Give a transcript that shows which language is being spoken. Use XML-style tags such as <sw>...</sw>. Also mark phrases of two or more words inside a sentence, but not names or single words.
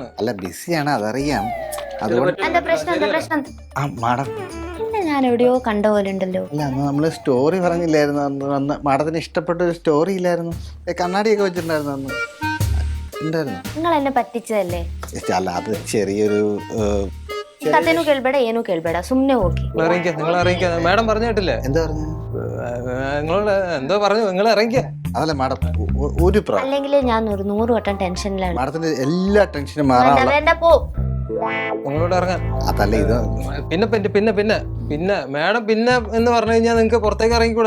<ml>അല്ല, ബിസിയാണ്, അതറിയാം. അതുകൊണ്ട് മാഡം ഞാൻ എവിടെയോ കണ്ട പോലെ ഉണ്ടല്ലോ. അല്ല, അന്ന് നമ്മള് സ്റ്റോറി പറഞ്ഞില്ലായിരുന്നു? അന്ന് മാഡത്തിന് ഇഷ്ടപ്പെട്ട ഒരു സ്റ്റോറി ഇല്ലായിരുന്നു? കണ്ണാടിയൊക്കെ വെച്ചിട്ടുണ്ടായിരുന്നു അന്ന്. ഉണ്ടായിരുന്നു. നിങ്ങൾ എന്നെ പറ്റിച്ചതല്ലേ? അല്ല, അത് ചെറിയൊരു</ml> <kn>ಕತೆನೂ ಕೇಳ್ಬೇಡ ಏನೂ ಕೇಳ್ಬೇಡ, ಸುಮ್ನೆ ಹೋಗಿ.</kn> <ml>നിങ്ങൾ ഇറങ്ങിക്ക. മാഡം പറഞ്ഞു കേട്ടില്ലേ? എന്താ പറഞ്ഞു? നിങ്ങളോട് എന്തോ പറഞ്ഞു, നിങ്ങൾ ഇറങ്ങിക്ക. അതല്ല മാഡം, ഒരു പ്രാവശ്യം അല്ലെങ്കിൽ ഞാൻ ഒരു 100 വട്ടം ടെൻഷനിലാണ്. മാഡത്തിന്റെ എല്ലാ ടെൻഷനും വേണ്ട മാറാനുള്ള വേണ്ട പോ. നിങ്ങളോട് ഇറങ്ങാൻ. അതല്ല ഇത്. പിന്നെ മാഡം പിന്നെ എന്ന് പറഞ്ഞു കഴിഞ്ഞാൽ നിങ്ങൾക്ക് പുറത്തേക്ക് ഇറങ്ങിക്കൂടെ?</ml>